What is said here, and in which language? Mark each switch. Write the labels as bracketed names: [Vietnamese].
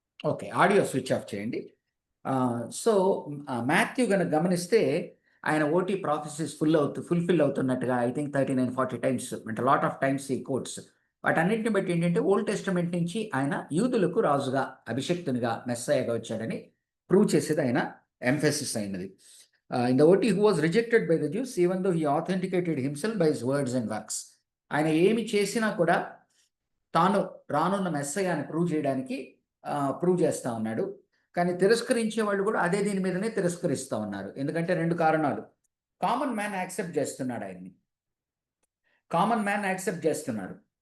[Telugu] Okay, audio switch off చేయండి. So Matthew కనుక గమనిస్తే ఆయన OT prophecies fulfil అవుతున్నట్టుగా [English] I think [Telugu] 39-40 times, అంటే లాట్ ఆఫ్ టైమ్స్ ఈ కోట్స్. వాటన్నింటిని బట్టి ఏంటంటే ఓల్డ్ టెస్టమెంట్ నుంచి ఆయన యూదులకు రాజుగా, అభిషక్తునిగా, మెస్సయ్యగా వచ్చాడని ప్రూవ్ చేసేది ఆయన ఎంఫసిస్ అయినది. [English] In the OT who was rejected by the Jews, even though he authenticated himself by his words and works. [Telugu] ఆయన ఏమి చేసినా కూడా తాను రానున్న మెస్సయ్యని ప్రూవ్ చేయడానికి ప్రూవ్ చేస్తూ ఉన్నాడు. కానీ తిరస్కరించే వాళ్ళు కూడా అదే దీని మీదనే తిరస్కరిస్తూ ఉన్నారు. ఎందుకంటే 2 కారణాలు. కామన్ మ్యాన్ యాక్సెప్ట్ చేస్తున్నాడు ఆయన్ని, కామన్ మ్యాన్ యాక్సెప్ట్ చేస్తున్నారు.